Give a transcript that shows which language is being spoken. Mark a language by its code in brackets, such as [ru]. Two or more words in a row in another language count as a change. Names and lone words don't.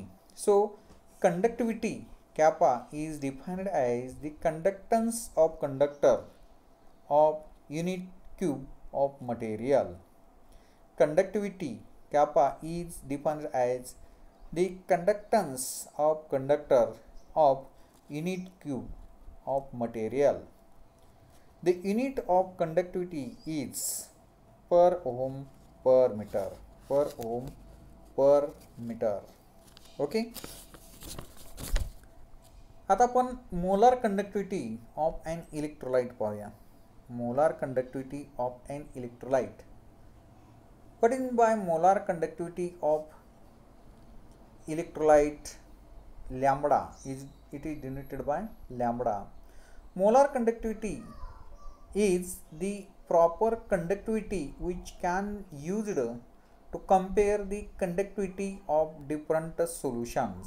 [en] So conductivity kappa is defined as the conductance of conductor of unit cube of material. Conductivity kappa is defined as the conductance of conductor of unit cube of material. The unit of conductivity is per ohm per meter. Per ohm per meter. ओके. [mr] आता आपण [en] molar conductivity of an electrolyte पाहूया. molar conductivity of an electrolyte. What is by molar conductivity of electrolyte? Lambda is denoted by lambda. Molar conductivity is the proper conductivity which can used to compare the conductivity of different solutions.